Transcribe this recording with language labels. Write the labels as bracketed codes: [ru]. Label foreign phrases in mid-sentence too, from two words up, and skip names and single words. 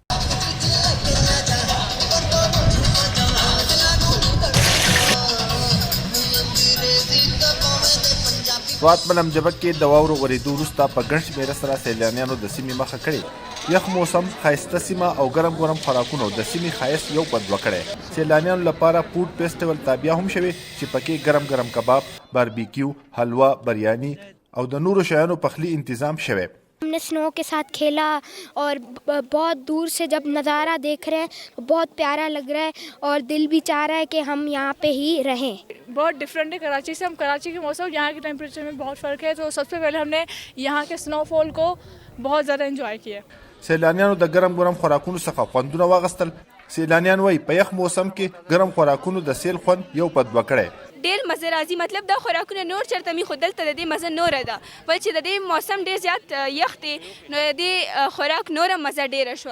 [ps] سوات ملم جبه کې د واورو غورېدو وروسته په ګڼ شمېره سره سیلانیانو د سیمې مخه کړې. یخ موسم، ښایسته سیمه او ګرم خوراکونو د سیمې ښایست یو په دوه کړی. سیلانیانو لپاره فوډ فیسټول تابع هم شوی چې پکې ګرم کباب، باربیکیو، حلوا، بریانی او د نورو شیانو پخلی تنظیم شوی. [ur] ہم نے اسنو کے ساتھ کھیلا اور بہت دور سے جب نظارہ دیکھ رہے ہیں بہت پیارا لگ رہا ہے اور دل بھی چاہ رہا ہے کہ ہم یہاں پہ ہی رہیں. بہت ڈفرنٹ ہے کراچی سے۔ ہم کراچی کے موسم یہاں کے ٹمپریچر میں بہت فرق ہے، تو سب سے پہلے ہم نے یہاں کے اسنوفال کو بہت زیادہ انجوائے کیا. [ps] سیلانیانو د ګرم خوراکونو څخه خوندونه واغستل. سیلانیان وایي په یخ موسم کې ګرم خوراکونو د سیل خوند یو په دوه کړی. ډېر مزه راځي، مطلب دا خوراکونه نور چېرته مي خو دلته د دې مزه نوره ده، ول چې د دې موسم ډېر زیات یخ دی نو د دې خوراک نوره مزه ډېره شوه.